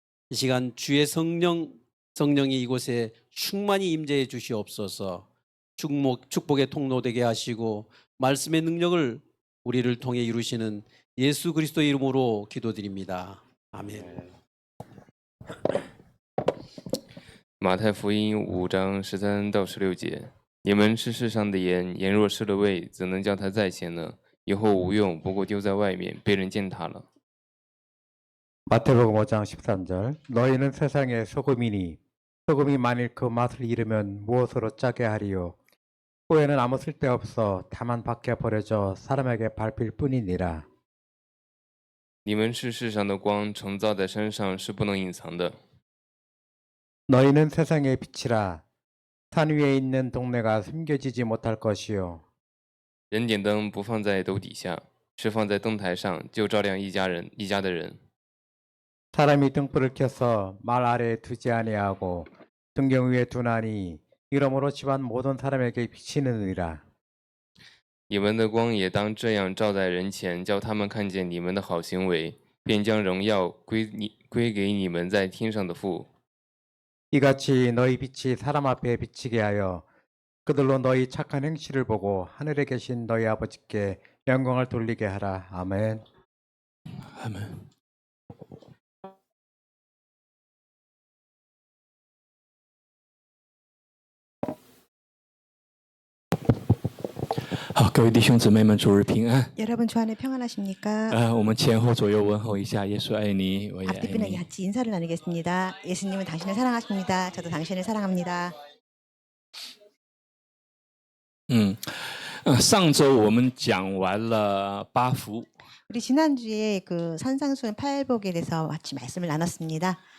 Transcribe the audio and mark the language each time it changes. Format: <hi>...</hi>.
<ko>이 시간 주의 성령이 이곳에 충만히 임재해 주시옵소서. 축복의 통로 되게 하시고 말씀의 능력을 우리를 통해 이루시는 예수 그리스도의 이름으로 기도드립니다. 아멘.</ko> <zh>马太福音5章13到16节，你们是世上的盐，盐若失了味，怎能叫它再咸呢？以后无用，不过丢在外面，被人践踏了。</zh> <ko>마태복음 5장 13절 너희는 세상의 소금이니 소금이 만일 그 맛을 잃으면 무엇으로 짜게 하리요 후에는 아무 쓸데없어 다만 밖에 버려져 사람에게 밟힐 뿐이니라.</ko> <zh>你们是世上的光，城造在山上是不能隐藏的。</zh> <ko>너희는 세상의 빛이라. 산 위에 있는 동네가 숨겨지지 못할 것이요</ko> <zh>人点灯不放在斗底下，是放在灯台上，就照亮一家的人。</zh> <ko>사람이 등불을 켜서 말 아래에 두지 아니하고 등경 위에 두나니 이러므로 집안 모든 사람에게 비치느니라.</ko> <zh>你们的光也当这样照在人前，叫他们看见你们的好行为，便将荣耀归给你们在天上的父。</zh> <ko>이같이 너희 빛이 사람 앞에 비치게 하여 그들로 너희 착한 행실을 보고 하늘에 계신 너희 아버지께 영광을 돌리게 하라. 아멘. 아멘.</ko> <zh>好，各位弟兄姊妹们，主日平安。</zh> <ko>여러분 주 안에 평안하십니까?</ko> <zh>我们前后左右问候一下，耶稣爱你，我也爱</zh> <ko>앞뒤편에</ko> <zh>你。</zh> <ko>같이 인사를 나누겠습니다. 예수님은 당신을 사랑하십니다. 저도 당신을 사랑합니다.</ko> <zh>上周我们讲完了八福，</zh> <ko>우리 지난주에 그 산상수훈 팔복에 대해서 같이 말씀을 나눴습니다.</ko>